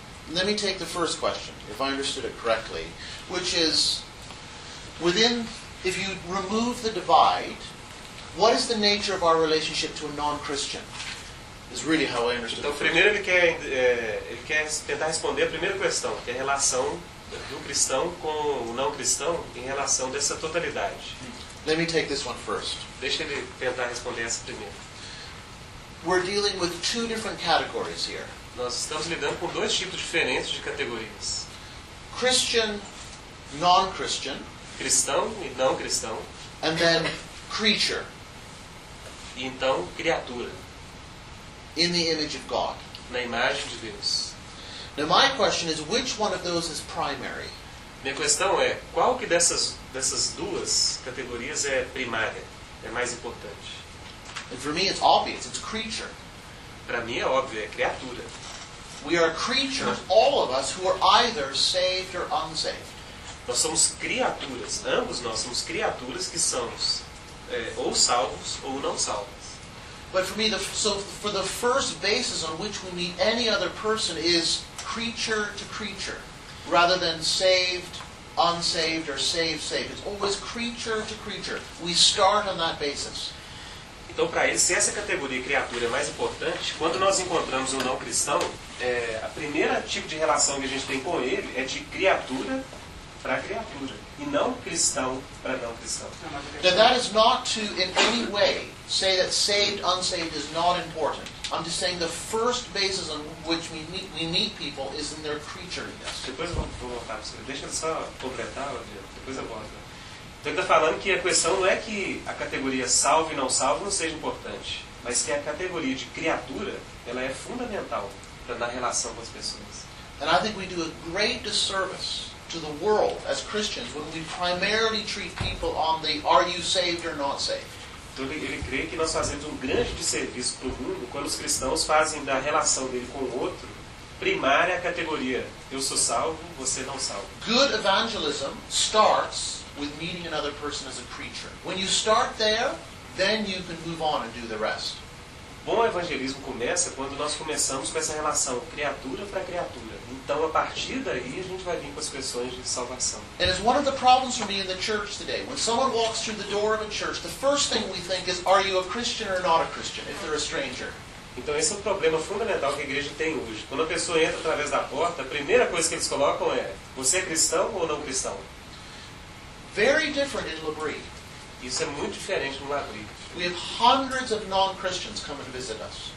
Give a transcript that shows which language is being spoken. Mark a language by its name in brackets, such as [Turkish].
[English] Let me take the first question, if I understood it correctly, which is, within, if you remove the divide, what is the nature of our relationship to a non-Christian? Is really how I understood. [Portuguese] Então, primeiro ele quer tentar responder a primeira questão, que é a relação do cristão com o não cristão em relação dessa totalidade. [English] Let me take this one first. [Portuguese] Deixa ele tentar responder essa primeiro. [English] We're dealing with two different categories here. [Portuguese] Nós estamos lidando com dois tipos diferentes de categorias. [English] Christian, non-Christian. [Portuguese] Cristão e não cristão. [English] And then creature. [Portuguese] E então criatura. [English] In the image of God. [Portuguese] Na imagem de Deus. [English] Now my question is, which one of those is primary? [Portuguese] Minha questão é, qual que dessas duas categorias é primária, é mais importante? [English] And for me it's obvious, it's creature. [Portuguese] Para mim é óbvio, é criatura. [English] We are creatures, all of us, who are either saved or unsaved. [Portuguese] Nós somos criaturas, ambos nós somos criaturas que somos ou salvos ou não salvos. [English] But for me, for the first basis on which we meet any other person is creature to creature, rather than saved, unsaved, or saved. It's always creature to creature. We start on that basis. [Portuguese] Então, para ele, se essa categoria criatura é mais importante, quando nós encontramos um não cristão, a primeira tipo de relação que a gente tem com ele é de criatura para criatura, e não cristão para não cristão. [English] Then that is not to, in any way, say that saved, unsaved is not important. I'm just saying the first basis on which we meet people is in their creatureness. [Portuguese] Depois eu vou voltar para você. Deixa eu só completar, depois eu volto. Então ele está falando que a questão não é que a categoria salvo e não salvo não seja importante, mas que a categoria de criatura, ela é fundamental para dar relação com as pessoas. [English] And I think we do a great disservice to the world as Christians when we primarily treat people on the are you saved or not saved. [Portuguese] Então ele crê que nós fazemos um grande desserviço para o mundo quando os cristãos fazem da relação dele com o outro primária categoria. Eu sou salvo, você não salvo. [English] Good evangelism starts with meeting another person as a creature. When you start there, then you can move on and do the rest. [Portuguese] Bom evangelismo começa quando nós começamos com essa relação criatura para criatura. Então, a partir daí, a gente vai vir com as questões de salvação. [English] And it's one of the problems for me in the church today. When someone walks through the door of a church, the first thing we think is, are you a Christian or not a Christian, if they're a stranger? [Portuguese] Então, esse é o problema fundamental que a igreja tem hoje. Quando a pessoa entra através da porta, a primeira coisa que eles colocam é, você é cristão ou não cristão? [English] Very different in Labrie. [Portuguese] Isso é muito diferente no Labrie. [English] We have hundreds of non-Christians come and visit us.